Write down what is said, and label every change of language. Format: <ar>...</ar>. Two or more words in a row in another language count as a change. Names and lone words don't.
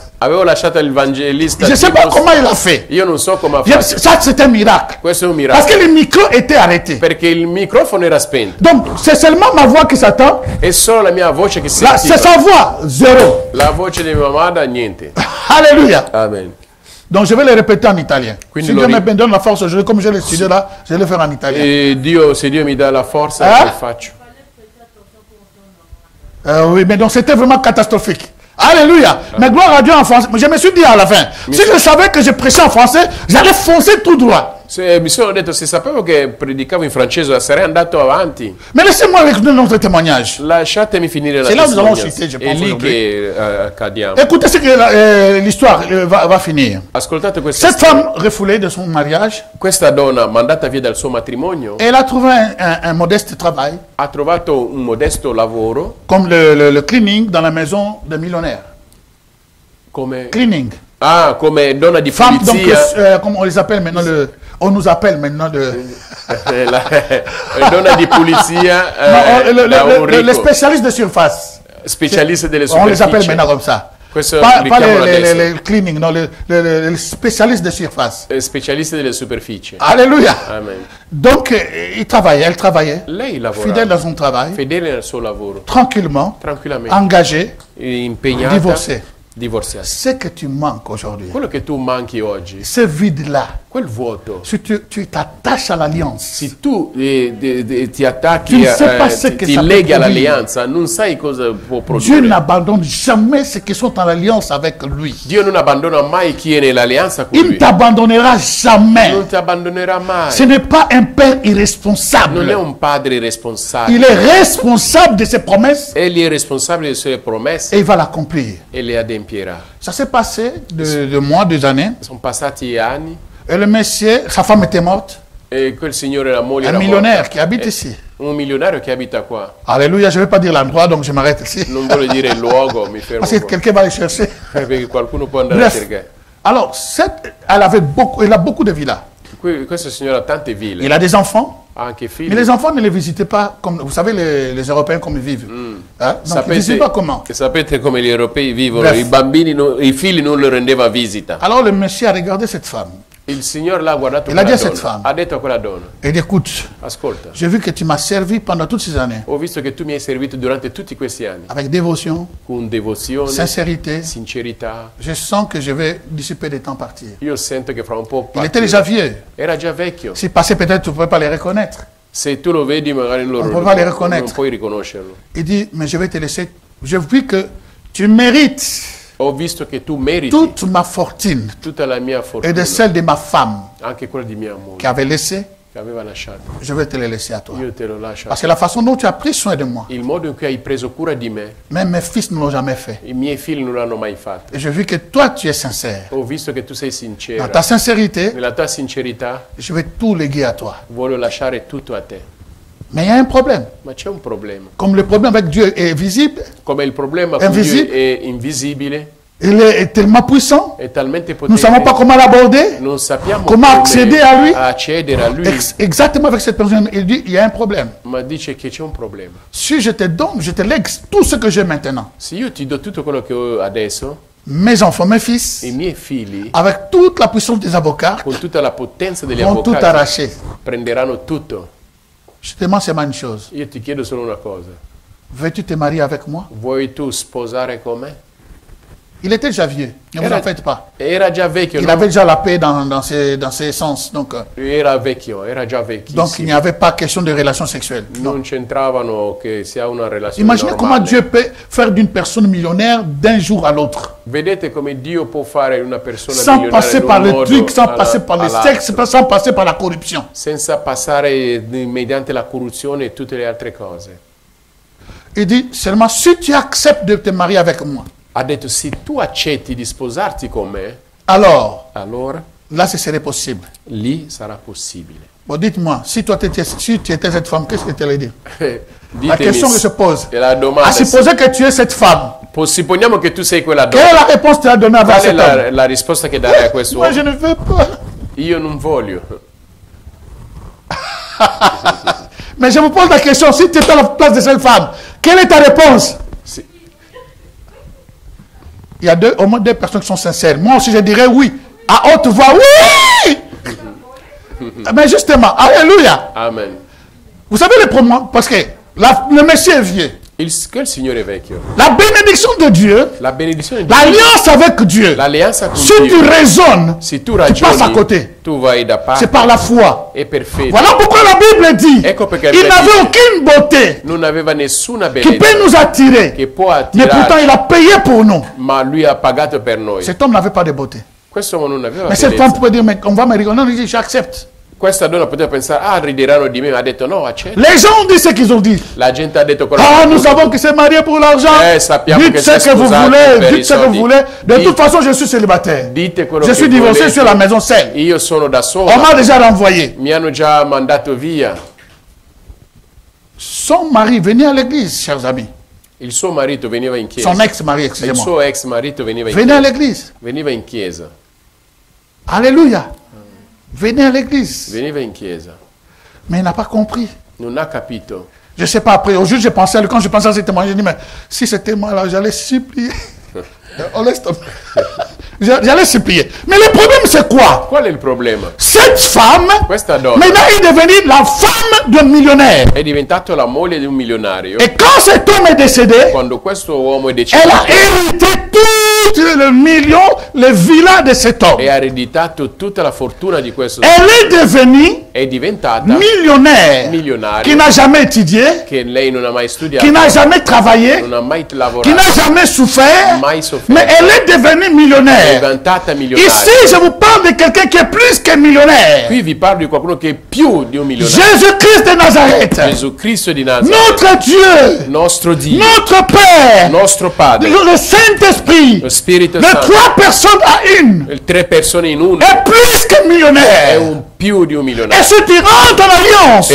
<it>Avevo lasciato l'evangelista.</it> <fr>Je ne sais pas Timos. comment il a fait.</fr> <it>Io non so come ha</it> <fr>Ça,</fr> <it>fatto.</it> <fr>c'est un miracle.</fr> <it>Questo è un</it> <fr>Parce</fr> <it>miracolo.</it> <fr>que le micro était arrêté.</fr> <it>Perché il microfono era spento.</it> <fr>Donc, c'est seulement ma voix qui s'attend.</fr> <it>È solo la mia voce che si</it> <fr>Là, c'est sa voix. Zéro.</fr> <it>La voce di mia mamma, niente.</it> <fr>Alléluia. Amen. Donc, je vais le répéter en italien.</fr> <it>Quindi Si lo</it> <fr>Dieu</fr> <it>ri-</it> <fr>me donne la force aujourd'hui, comme je l'ai studié là, je vais le faire en italien.</fr> <it>E Dio, se Dio mi dà la forza, lo faccio.</it> <fr>Oui, mais donc c'était vraiment catastrophique. Alléluia. Mais gloire à Dieu en français. Je me suis dit à la fin, si je savais que je prêchais en français, j'allais foncer tout droit.</fr> <it>Mi sono detto, se sapevo che predicavo in francese, sarei andato avanti.</it> <fr>Mais laissez-moi avec notre témoignage.</fr> <it>Lasciatemi finire la</it> <fr>C'est là où nous allons</fr> <it>testimonianza.</it> <fr>citer, je</fr> <it>È</it> <fr>pense,</fr> <it>lì</it> <fr>aujourd'hui.</fr> <it>che cadiamo.</it> <fr>Écoutez ce que l'histoire va finir.</fr> <it>Ascoltate questa</it> <fr>Cette</fr> <it>storia.</it> <fr>femme refoulée de son mariage,</fr> <it>Questa donna, mandata via dal suo matrimonio,</it> <fr>elle a trouvé un modeste travail,</fr> <it>ha trovato un modesto lavoro</it> <fr>comme le cleaning dans la maison des millionnaires.</fr> <it>come... Cleaning. come donna di</it> <fr>Femme, donc,</fr> <it>pulizia.</it> <fr>comme on les appelle maintenant, on nous appelle maintenant</fr> <it>Donna di pulizia da un</it> <fr>les</fr> <it>ricco.</it> <fr>spécialistes de surface.</fr> <it>Specialiste delle</it> <fr>On les appelle</fr> <it>superfici.</it> <fr>maintenant comme ça.</fr> <it>Questo</it> <fr>Pas</fr> <it>li chiamano</it> <fr>les</fr> <it>adesso.</it> <fr>cleaning, non, les spécialistes de surface.</fr> <it>Specialiste delle superfici.</it> <fr>Alléluia. Amen. Donc, elle travaillait,</fr> <it>Lei lavorava</it> <fr>fidèle dans son travail,</fr> <it>fedele al suo lavoro,</it> <fr>tranquillement,</fr> <it>tranquillamente,</it> <fr>engagée,</fr> <it>impegnata,</it> <fr>divorcée.</fr> <it>divorziata.</it> <fr>Ce que tu manques aujourd'hui,</fr> <it>Quello che tu manchi oggi,</it> <fr>ce vide-là,</fr> <it>quel vuoto,</it> <fr>si tu t'attaches à l'alliance,</fr> <it>se tu ti</it> <fr>Tu</fr> <it>attacchi,</it> <fr>ne sais pas ce que</fr> <it>ti</it> <fr>ça peut</fr> <it>leghi</it> <fr>produire.</fr> <it>all'alleanza, non sai cosa può</it> <fr>Dieu</fr> <it>produrre.</it> <fr>n'abandonne jamais ceux qui sont en alliance avec lui.</fr> <it>Dio non abbandona mai chi è nell'alleanza con</it> <fr>Il ne</fr> <it>lui.</it> <fr>t'abandonnera jamais.</fr> <it>Non ti abbandonerà mai.</it> <fr>Ce n'est pas un père</fr> <it>Non è</it> <fr>irresponsable.</fr> <it>un padre</it> <fr>Il</fr> <it>responsabile.</it> <fr>est responsable de ses promesses</fr> <it>Egli è responsabile delle sue promesse</it> <fr>et il va l'accomplir.</fr> <it>e le adempierà.</it> <fr>Ça s'est passé de mois, 2 années.</fr> <it>Sono passati anni</it> <fr>Et le monsieur, sa femme était morte.</fr> <it>e quel signore, la moglie</it> <fr>Un</fr> <it>era</it> <fr>millionnaire</fr> <it>morta.</it> <fr>qui habite ici.</fr> <it>Un milionario che abita qua.</it> <fr>Alléluia, je ne vais pas dire l'endroit, donc je m'arrête ici.</fr> <it>Non voglio dire il luogo, mi fermo</it> <fr>Parce que</fr> <it>qua.</it> <fr>quelqu'un va le chercher.</fr> <it>Perché qualcuno può andare a</it> <fr>Bref.</fr> <it>cercare.</it> <fr>Alors, elle a beaucoup de villas.</fr> <it>Questo signore ha tante ville,</it> <fr>Il a des enfants.</fr> <it>ha anche figli.</it> <fr>Mais les enfants ne les visitaient pas comme, vous savez, les Européens comme ils vivent. Hein? Donc, ils ne visitaient pas comment.</fr> <it>sapete come gli europei vivono,</it> <fr>Bref.</fr> <it>i bambini, i figli non le rendeva visita.</it> <fr>Alors le monsieur a regardé cette femme.</fr> <it>Il signore l'ha guardato</it> <fr>Il a</fr> <it>quella</it> <fr>dit à cette</fr> <it>donna,</it> <fr>femme.</fr> <it>ha detto a quella donna,</it> <fr>Et dit, écoute,</fr> <it>ascolta,</it> <fr>j'ai vu que tu m'as servi pendant toutes ces années.</fr> <it>ho visto che tu mi hai servito durante tutti questi anni,</it> <fr>Avec dévotion,</fr> <it>con devozione,</it> <fr>sincérité.</fr> <it>sincerità.</it> <fr>Je sens que je vais dissiper des temps partir.</fr> <it>Io sento che fra un po'</it> <fr>Il était déjà vieux.</fr> <it>era già vecchio.</it> <fr>S'il passait, peut-être tu ne pouvais pas les reconnaître.</fr> <it>Se tu lo vedi magari</it> <fr>On peut pas les reconnaître.</fr> <it>non puoi riconoscerlo.</it> <fr>Il dit, mais je vais te laisser. Je vu que tu mérites</fr> <it>Ho visto che tu meriti</it> <fr>toute ma fortune</fr> <it>tutta la mia</it> <fr>et</fr> <it>fortuna,</it> <fr>de celle de ma femme</fr> <it>anche quella di mia moglie</it> <fr>qui avait laissé.</fr> <it>che aveva lasciato.</it> <fr>Je vais te les laisser à toi.</fr> <it>Io te lo lascio.</it> <fr>Parce que la façon dont tu as pris soin de moi,</fr> <it>Il modo in cui hai preso cura di me,</it> <fr>même mes fils ne l'ont jamais fait.</fr> <it>i miei figli non l'hanno mai fatto.</it> <fr>Et je vis que toi, tu es sincère.</fr> <it>Ho visto che tu sei</it> <fr>Dans</fr> <it>sincera.</it> <fr>ta sincérité,</fr> <it>Nella tua sincerità</it> <fr>je vais tout léguer à toi.</fr> <it>voglio lasciare tutto a te.</it> <fr>Mais il y a un problème.</fr> <it>Ma c'è un problema.</it> <fr>Comme le problème avec Dieu est visible,</fr> <it>Come il problema con Invisibile. Dio è invisibile,</it> <fr>Il est tellement puissant.</fr> <it>è talmente</it> <fr>Nous ne savons</fr> <it>potente,</it> <fr>pas comment l'aborder.</fr> <it>non sappiamo</it> <fr>Comment</fr> <it>come</it> <fr>accéder à lui.</fr> <it>accedere a lui,</it> <fr>Exactement avec cette personne. Il dit, il y a un problème.</fr> <it>ma dice che c'è un problema.</it> <fr>Si je te donne, je te lègue tout ce que j'ai maintenant.</fr> <it>Se io ti do tutto quello che ho adesso,</it> <fr>Mes enfants, mes fils,</fr> <it>i miei figli,</it> <fr>avec toute la puissance des avocats,</fr> <it>con tutta la potenza degli</it> <fr>vont tout</fr> <it>avvocati,</it> <fr>arracher.</fr> <it>prenderanno tutto.</it> <fr>Je te demande seulement une chose.</fr> <it>Io ti chiedo solo una cosa.</it> <fr>Veux-tu te marier avec moi?</fr> <it>Vuoi tu sposare con me?</it> <fr>Il était déjà vieux. Ne vous en faites pas.</fr> <it>Era già vecchio,</it> <fr>Il</fr> <it>no?</it> <fr>avait déjà la paix dans ses sens. Donc</fr> <it>Era vecchio, era già</it> <fr>il</fr> <it>vecchissimo.</it> <fr>n'y avait pas question de relation sexuelle.</fr> <it>Non. Non c'entravano che si ha una relazione</it> <fr>Imaginez comment</fr> <it>normale.</it> <fr>Dieu peut faire d'une personne millionnaire d'un jour à l'autre.</fr> <it>Vedete come Dio può fare una persona</it> <fr>Sans</fr> <it>milionaria</it> <fr>passer</fr> <it>in</it> <fr>par</fr> <it>un</it> <fr>le</fr> <it>modo</it> <fr>truc, sans</fr> <it>alla-</it> <fr>passer par le</fr> <it>all'altro,</it> <fr>sexe, sans passer par la corruption.</fr> <it>senza passare mediante la corruzione e tutte le altre cose.</it> <fr>Il dit seulement si tu acceptes de te marier avec moi,</fr> <it>Ha detto, se tu accetti di sposarti con me,</it> <fr>alors</fr> <it>allora</it> <fr>là ce serait possible.</fr> <it>lì sarà possibile.</it> <fr>Bon, dites-moi, si tu étais cette femme, qu'est-ce que tu allais dire?</fr> <it>La Ditemi,</it> <fr>question que se pose.</fr> <it>e la domanda,</it> <fr>À supposer que tu es cette femme,</fr> <it>supponiamo che tu sei quella</it> <fr>quelle est</fr> <it>donna,</it> <fr>la réponse que tu as donnée avec</fr> <it>qual è</it> <fr>cet homme?</fr> <it>la risposta che darai a questo</it> <fr>Moi, je</fr> <it>uomo?</it> <fr>ne veux pas.</fr> <it>Io non voglio.</it> <fr>Mais je vous pose la question, si tu étais à la place de cette femme, quelle est ta réponse?</fr> <it>Sì.</it> <fr>Il y a au moins deux personnes qui sont sincères. Moi aussi, je dirais oui. À haute voix, oui! Mais justement, alléluia. Amen. Vous savez le problème, parce que le Messie est vieux.</fr> <it>Che il Signore è vecchio.</it> <fr>La bénédiction de Dieu,</fr> <it>La benedizione di Dio,</it> <fr>l'alliance avec Dieu,</fr> <it>l'alleanza con</it> <fr>si tu</fr> <it>Dio,</it> <fr>raisonnes,</fr> <it>se tu</it> <fr>tu passes à</fr> <it>ragioni,</it> <fr>côté.</fr> <it>tu vai da</it> <fr>C'est</fr> <it>parte</it> <fr>par la foi.</fr> <it>e per fede.</it> <fr>Voilà pourquoi la Bible dit,</fr> <it>Ecco perché la</it> <fr>il</fr> <it>Bibbia</it> <fr>n'avait</fr> <it>dice,</it> <fr>aucune beauté</fr> <it>non aveva nessuna</it> <fr>qui</fr> <it>bellezza</it> <fr>peut nous attirer.</fr> <it>che può</it> <fr>Mais pourtant,</fr> <it>attirare,</it> <fr>il a payé pour nous.</fr> <it>ma lui ha pagato per noi.</it> <fr>Cet homme n'avait pas de beauté.</fr> <it>Questo uomo non aveva</it> <fr>Mais cette</fr> <it>bellezza.</it> <fr>femme pouvait dire, mais on va me rigoler. Non, il dit, j'accepte.</fr> <it>Questa donna poteva pensare, ah, rideranno di me, ma ha detto no, accetta.</it> <fr>Les gens ont dit ce qu'ils ont dit.</fr> <it>La gente ha detto quello</it> <fr>Ah,</fr> <it>che</it> <fr>nous savons qu'il s'est marié pour l'argent.</fr> <it>sappiamo</it> <fr>Dites</fr> <it>che</it> <fr>ce</fr> <it>si è</it> <fr>que vous</fr> <it>sposato</it> <fr>voulez,</fr> <it>per i</it> <fr>dites ce que vous</fr> <it>soldi.</it> <fr>voulez. De</fr> <it>Dite-</it> <fr>toute façon, je suis célibataire.</fr> <it>Dite quello</it> <fr>Je</fr> <it>che</it> <fr>suis divorcé, je suis à la</fr> <it>volete.</it> <fr>maison seule.</fr> <it>Io sono da</it> <fr>On</fr> <it>sola,</it> <fr>m'a déjà renvoyé.</fr> <it>mi hanno già mandato via.</it> <fr>Son mari venait à l'église, chers amis.</fr> <it>Il suo marito veniva in chiesa.</it> <fr>Son ex-mari,</fr> <it>Il</it> <fr>excusez-moi.</fr> <it>suo ex marito veniva in</it> <fr>Venait à</fr> <it>chiesa.</it> <fr>l'église.</fr> <it>Veniva in chiesa.</it> <fr>Alléluia. Venez à l'église.</fr> <it>Veniva in chiesa.</it> <fr>Mais il n'a pas compris.</fr> <it>Non ha capito.</it> <fr>Je ne sais pas, après, au jour, j'ai pensé, quand je pensais à ce témoignage, j'ai dit, mais si c'était moi, là, j'allais supplier. On laisse tomber. J'allais supplier. Mais le problème, c'est quoi?</fr> <it>Qual è il problema?</it> <fr>Cette femme,</fr> <it>Questa donna</it> <fr>maintenant, est devenue la femme d'un millionnaire.</fr> <it>è diventato la moglie di un milionario.</it> <fr>Et quand cet homme est décédé,</fr> <it>Quando questo uomo è</it> <fr>elle</fr> <it>deceduto</it> <fr>a hérité tout le million, les villas de cet homme.</fr> <it>e ha ereditato tutta la fortuna di questo</it> <fr>Elle est devenue</fr> <it>è diventata</it> <fr>millionnaire,</fr> <it>milionaria,</it> <fr>qui n'a jamais étudié,</fr> <it>che lei non ha mai studiato,</it> <fr>qui n'a jamais travaillé,</fr> <it>non ha mai</it> <fr>qui</fr> <it>lavorato,</it> <fr>n'a jamais souffert,</fr> <it>mai sofferto,</it> <fr>mais elle est devenue</fr> <it>è</it> <fr>millionnaire.</fr> <it>diventata milionaria.</it> <fr>Ici, je vous parle de quelqu'un qui est plus que millionnaire.</fr> <it>Qui vi parlo di qualcuno che è più di un milionario.</it> <fr>Jésus-Christ de Nazareth,</fr> <it>Gesù Cristo di Nazareth,</it> <fr>notre Dieu,</fr> <it>nostro Dio,</it> <fr>notre Père,</fr> <it>nostro Padre,</it> <fr>le Saint-Esprit,</fr> <it>lo Spirito</it> <fr>de</fr> <it>Santo,</it> <fr>3 personnes à une,</fr> <it>le 3 persone in uno,</it> <fr>est plus que</fr> <it>è</it> <fr>millionnaire.</fr> <it>più di un</it> <fr>Et</fr> <it>milionario.</it> <fr>si tu rentres en alliance,</fr>